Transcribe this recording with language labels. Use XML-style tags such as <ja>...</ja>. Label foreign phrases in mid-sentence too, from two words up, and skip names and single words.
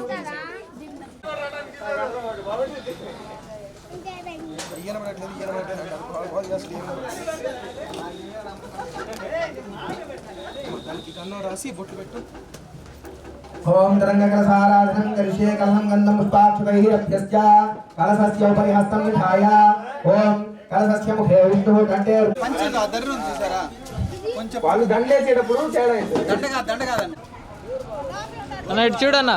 <sa>ओम तरंगकलसाराधनं करिष्ये कलहं गन्धं पुष्पाक्षतैः अभ्यस्य कलशस्य उपरि हस्तं विधाय ओम कलशस्य मुखे विष्णुः कंठे पंचగా</sa> <te>దర్రు చూసారా కొంచెం వాళ్ళు దండేసేటప్పుడు తేడా అవుతుంది దండ కాదండి అన్న ఇటు చూడన్నా</te>